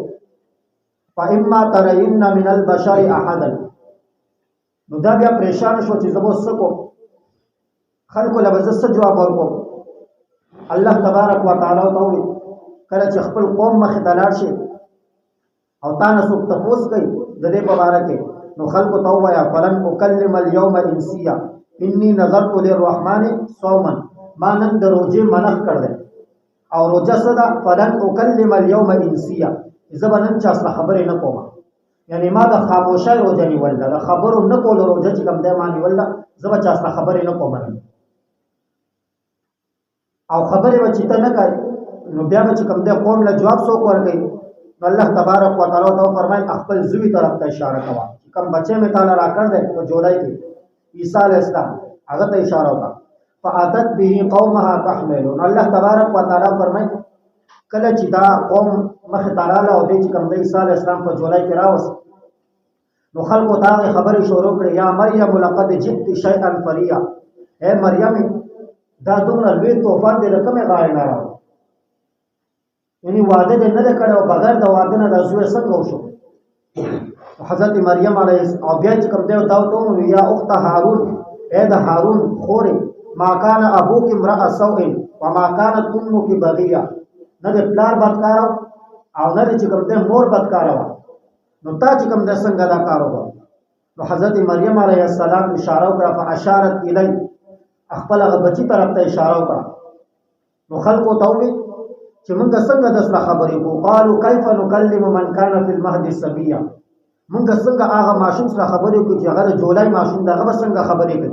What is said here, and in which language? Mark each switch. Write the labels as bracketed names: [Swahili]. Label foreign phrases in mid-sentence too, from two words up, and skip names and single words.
[Arabic] فاما ترین من البشر احدا، [Pashto] نو دا بیا پریشان شو چې زه به څه کوم، خلکو له به زه څه جواب ورکوم. [Arabic] الله تبارک و تعالی [Pashto] ته وویل کله چې خپل قوم مخې ته لاړ شي او تا نه څوک تپوس کوي د دې په باره کې، نو خلکو ته ووایه [Arabic] فلن اکلم اليوم انسیا انی نظرت للرحمن صوما، [Pashto] ما نن د روژې منع کړ دی. او روژه څه ده؟ [Arabic] فلن اکلم اليوم انسیا، [Pashto] زه به نن چا سره خبرې نه کوم، یعنی ما د خاموشۍ روژه نیول ده، د خبرو نه کولو روژه چې کوم دی ما نیول ده، زه به چا سره خبرې نه کوم. او خبرې به چې ته نه کوې نو بیا به چې کوم دی قوم له جواب څوک ورکوي؟ نو [Arabic] الله تبارک و تعالی [Pashto] ته وفرمایل خپل زوی طرف ته اشاره کوه، چې کوم بچی مې تعالی راکړ دی په جولای کې عیسی [Arabic] علیه السلام، [Pashto] هغه ته اشاره وکړه. [Arabic] فاتت به قومها تحملو، [Pashto] نو [Arabic] الله تبارک و تعالی [Pashto] فرمایي کله چې دا قوم مخې ته راغله او دی چې کوم دی عیسی [Arabic] علیه السلام [Pashto] په جولای کې راوست، نو خلکو ته هغې خبرې شروع کړې [Arabic] یا مریم لقد جئت شیئا فریا، [Pashto] ای مریم دا دومره لوی طوفان دی د کومې غاړې نه راوړ، یعنی واده دې نه دی کړی او بغیر د واده نه دا زوی څنګه وشو. حضرت مریم علیه او بیا چې کوم دی دا ورته وویل [Arabic] یا اخت هارون، [Pashto] ای د هارون خورې [Arabic] ما کان ابوک امرأ سوء وما کانت امک بغیه، [Pashto] نه د پلار بدکاره او نه د چې کوم دی مور بدکاره وه، نو تا چې کوم دی څنګه دا کار وکړ. نو حضرت مریم [Arabic] علیه السلام [Pashto] اشاره وکړه [Arabic] فاشارت الی، [Pashto] خپل هغه بچي طرف ته اشاره وکړه. نو خلکو ته وویل چې موږ څنګه د سره خبرې کوو، [Arabic] قالو کیف نکلم من کان فی المهد صبیا، [Pashto] موږ څنګه هغه ماشوم سره خبرې کوو چې هغه د جولای ماشوم دی، هغه به څنګه خبرې کوي.